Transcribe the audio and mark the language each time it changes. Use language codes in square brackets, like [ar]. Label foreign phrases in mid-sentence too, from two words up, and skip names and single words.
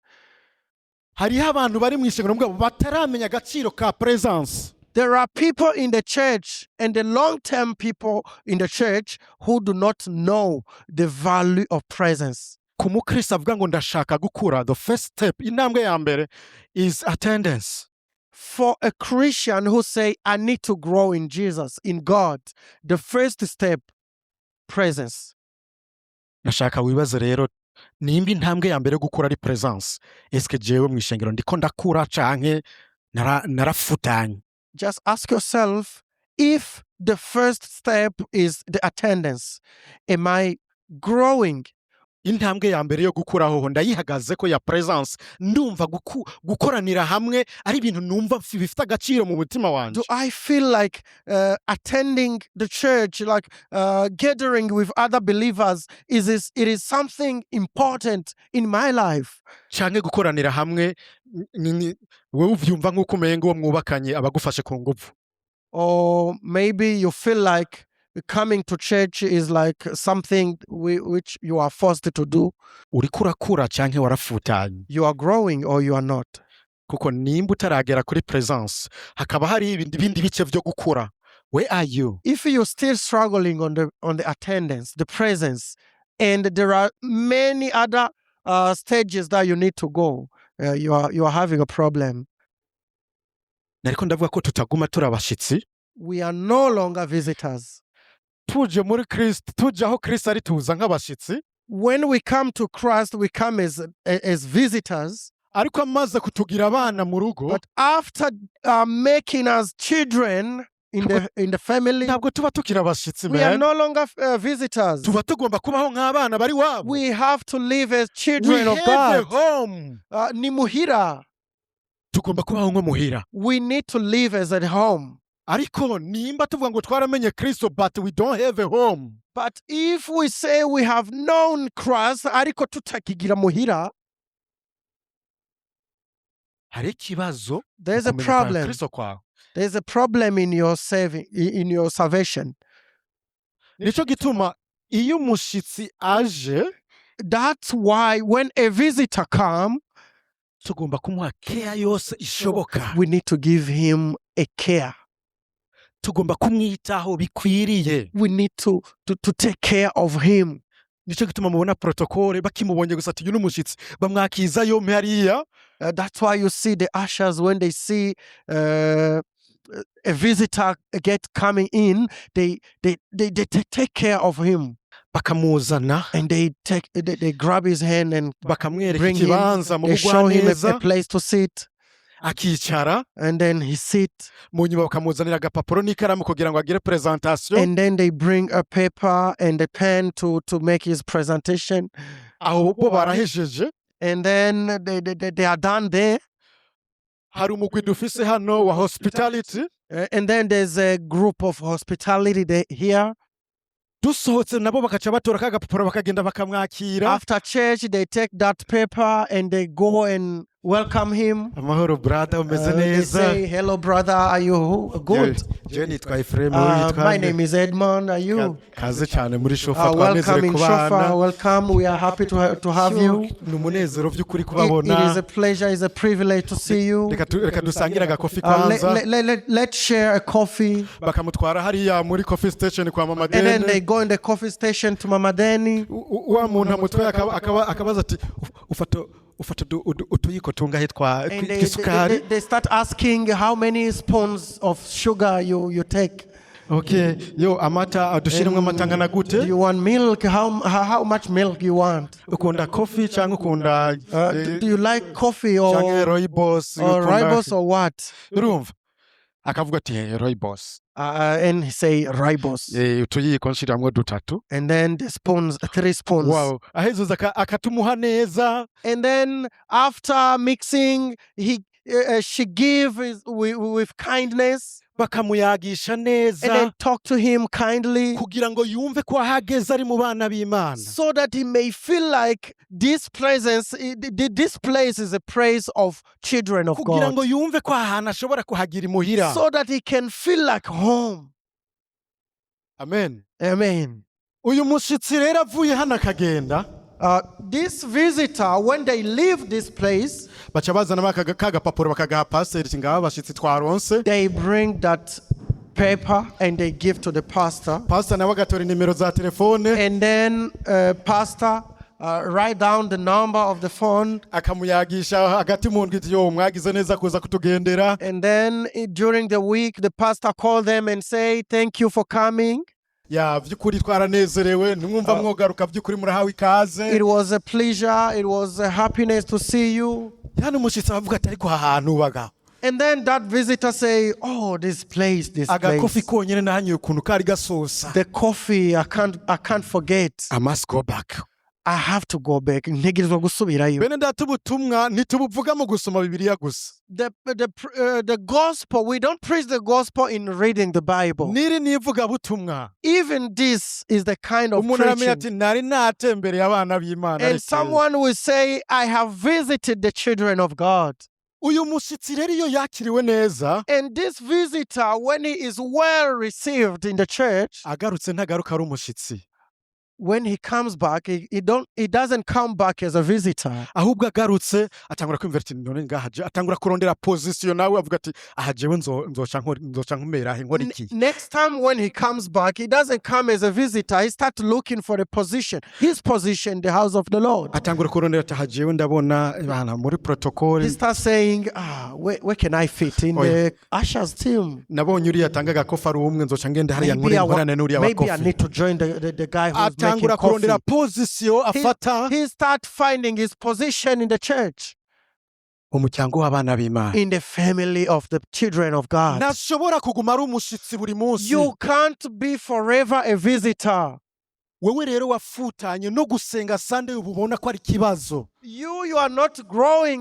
[rn] Hariho abantu bari mw'ishengero mugabo bataramenya agaciro ka presence. [en] There are people in the church, and the long-term people in the church, who do not know the value of presence. [rn] Ku mukristo avuga ngo ndashaka gukura, [en] the first step, [rn] intambwe ya mbere [en] is attendance. For a Christian who say, I need to grow in Jesus, in God, the first step, presence. [rn] Nashaka wibaze rero nimba intambwe ya mbere gukura ari presence. Eske jewe mw'ishengero ndiko ndakura canke narafutanye? [en] Just ask yourself, if the first step is the attendance, am I growing? [rn] Intambwe ya mbere yo gukuraho ndayihagaze ko ya presence, ndumva gukoranira hamwe ari ibintu numva bifite agaciro mu mutima wanje. [en] Do I feel like attending the church, like gathering with other believers, it is something important in my life? [rn] Canke gukoranira hamwe wewe uvyumva nk'uko umenga uwo mwubakanye abagufashe ku nguvu. [en] Or maybe you feel like coming to church is like something which you are forced to do. [rn] Uriko urakura canke warafutanye? [en] You are growing or you are not. [rn] Kuko nimba utaragera kuri presence hakaba hari ibindi bice vyo gukura. [en] Where are you? If you're still struggling on the attendance, the presence, and there are many other stages that you need to go, you are having a problem. [rn] Nariko ndavuga ko tutaguma turabashitsi. [en] We are no longer visitors. [rn] Tuje muri Kristo, tuje aho Kristo ari tuza nk'abashitsi. [en] When we come to Christ, we come as visitors. [rn] Ariko amaze kutugira abana mu rugo. [en] But after making us children in the family, [rn] ntabwo tuba tukira abashitsi. [en] We are no longer visitors. [rn] Tuba tugomba kubaho nk'abana bari wabo. [en] We have to live as children of God. We have a home. [rn] Ni muhira. Tugomba kubaho nko muhira. [en] We need to live as at home. [rn] Ariko nimba tuvuga ngo twaramenye Kristo [en] but we don't have a home. But if we say we have known Christ [rn] ariko tutakigira muhira, hari ikibazo. [en] There's a problem. There's a problem in your salvation. [rn] Nico gituma iyo umushitsi aje, [en] that's why when a visitor comes, [rn] tugomba kumuha care yose ishoboka. [en] We need to give him a care. [rn] Tugomba kumwitaho bikwiriye. [en] We need to take care of him. [rn] nico gituma mubona protokole bakimubonye gusa ati uyu n'umushitsi bamwakizayo hariya. [en] That's why you see the ushers when they see a visitor coming in, they take care of him. [rn] Bakamuzana [en] And they grab his hand and [rn] bakamwereka [en] bring him. [rn] ikibanza mu [en] They show him a [rn] bugwaneza [en] place to sit, [rn] akicara, [en] and then he sit. [rn] mu nyuma bakamuzanira agapapuro n'ikaramu kugira ngo agire presentation. [en] And then they bring a paper and a pen to make his presentation. [rn] Aho bo barahejeje. [en] And then they are done there. [rn] Hari umugwi dufise hano wa hospitality. [en] And then there's a group of hospitality here. [rn] Dusohotse nabo bakaca batora kagapapuro bakagenda bakamwakira. [en] After church, they take that paper and they go and welcome him. [rn] Amahoro brother, umeze [en] They [rn] neza? [en] say, hello brother, are you good? [rn] Je nitwa Euphraim [en] My name is Edmond, are you? [rn] Kaze cyane muri shofa [en] Welcome [rn] twamezere [en] in [rn] kubana. Shofa, [en] welcome. We are happy to have you. [rn] Ni umunezero by'ukuri [en] It [rn] kubabona. [en] is a pleasure, it's a privilege to see you. [rn] Reka dusangire agakofi kwanza. [en] Let's share a coffee. [rn] Bakamutwara hariya muri [en] coffee station [rn] kwa Mama [en] And then they [rn] Deni. [en] go in the coffee station to Mama Deni. [rn] Wa muntu amutwaye akabaza ati ufata utuyiko tungahe [en] And [rn] twisukari. [en] they start asking how many spoons of sugar you take. [rn] Okay, yo amata adushiremwe amata ngana [en] Do [rn] gute? [en] you want milk? How much milk you want? [rn] Ukunda coffee cyangwa ukunda [en] Do you like coffee [rn] cyangwa [en] or [rn] rooibos? [en] ribos or what? [rn] Urumva? Akavuga ati rooibos. [en] And he say ribos. [rn] Utuyiko nshiramwe dutatu. [en] And then the spoons, 3 spoons. [rn] Wow, ahezuza akatumuha neza. [en] And then after mixing, she give with kindness. [rn] Bakamuyagisha [en] And then [rn] neza [en] talk to him kindly, [rn] kugira ngo yumve ko ahageze ari mu bana b'Imana. [en] so that he may feel like this presence, this place is a place of children of [rn] Kugira [en] God, [rn] ngo yumve ko ahantu ashobora kuhagira imuhira. [en] so that he can feel like home. [rn] Amen. [en] Amen. [rn] Uyu mushitsi rero avuye hano akagenda, [en] This visitor, when they leave this place, [rn] baca bazana kagapapuro bakagaha pasiteri ngaba abashitsi twaronse. [en] they bring that paper and they give to the pastor. [rn] Pasiteri nawe agatora nimero za telefone [en] And then pastor write down the number of the phone. [rn] akamuyagisha hagati mu ndwi yo mwagize neza kuza kutugendera. [en] And then during the week, the pastor call them and say, thank you for coming. [rn] Ya by'ukuri twaranezerewe nimwumva mwogaruka by'ukuri murahawe ikaze. [en] It was a pleasure. It was a happiness to see you. [rn] Hano umushitsi avuga ati ariko ahantu baga. [en] And then that visitor say, oh, this place. [rn] Agakofi konyene nanyoye ukuntu kari gasosa. [en] The coffee, I can't forget. I must go back. I have to go back. [rn] Ntegerezwa gusubirayo. Bene data ubutumwa ntitubuvuga mu gusoma Bibiliya gusa. [en] The gospel, we don't preach the gospel in reading the Bible. [rn] Niri nivuga butumwa. [en] Even this is the kind of [rn] Umuntu aramenya ati [en] preaching. [rn] nari natembereye abana b'Imana. [en] And someone will say, I have visited the children of God. [rn] Uyu mushitsi rero iyo yakiriwe neza, [en] And this visitor, when he is well received in the church, [rn] agarutse ntagaruka ari umushitsi. [en] when he comes back, he doesn't come back as a visitor. [rn] Ahubwo agarutse atangura kwimvira ati none ngahaje, atangura kurondera position nawe avuga ati aha jewe nzoca nkumera he nkora iki. [en] Next time when he comes back, he doesn't come as a visitor. He starts looking for a position, his position in the house of the Lord. [rn] Atangura kurondera ati aha jewe ndabona bana muri protocol. [en] He starts saying, where can I fit in the ushers team? [rn] Nabonye uriya atanga agakofi ari umwe nzoca ngende hariya nkore nkorane n'uriya [en] Maybe I [rn] bakofi. [en] need to join the guy who's making [rn] Atangura [en] coffee. [rn] kurondera position afata [en] He start finding his position in the church, [rn] umuryango w'abana b'Imana. [en] in the family of the children of God. [rn] Ntashobora kuguma ari umushitsi buri munsi. [en] You can't be forever a visitor. [rn] Wewe rero wafutanye no gusenga Sunday ubona ko ari kibazo. [en] You are not growing.